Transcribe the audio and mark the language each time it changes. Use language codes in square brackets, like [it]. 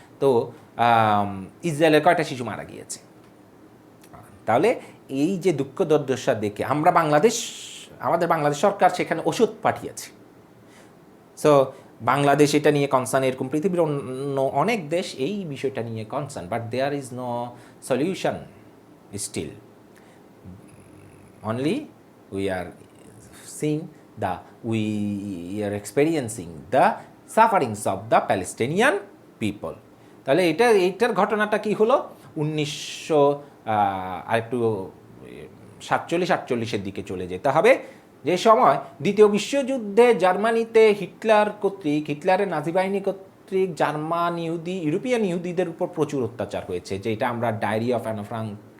[bn] তো ইসরায়েলের কয়টা শিশু মারা গিয়েছে? তাহলে এই যে দুঃখ দুর্দশা দেখে আমাদের বাংলাদেশ সরকার সেখানে ওষুধ পাঠিয়েছে। সো বাংলাদেশ এটা নিয়ে কনসার্ন, এরকম পৃথিবীর অন্য অনেক দেশ এই বিষয়টা নিয়ে concern, [en] But there is no solution still. Only we are seeing we are experiencing the sufferings of the Palestinian people. [bn] তাহলে এইটার ঘটনাটা কি হলো 1947-48-এর দিকে চলে যেতে হবে, যে সময় দ্বিতীয় বিশ্বযুদ্ধে জার্মানিতে হিটলারের নাজি বাহিনী কর্তৃক জার্মান ইউরোপিয়ান ইহুদিদের উপর প্রচুর অত্যাচার হয়েছে, যেটা আমরা ডায়েরি অফ অ্যানা ফ্রাঙ্ক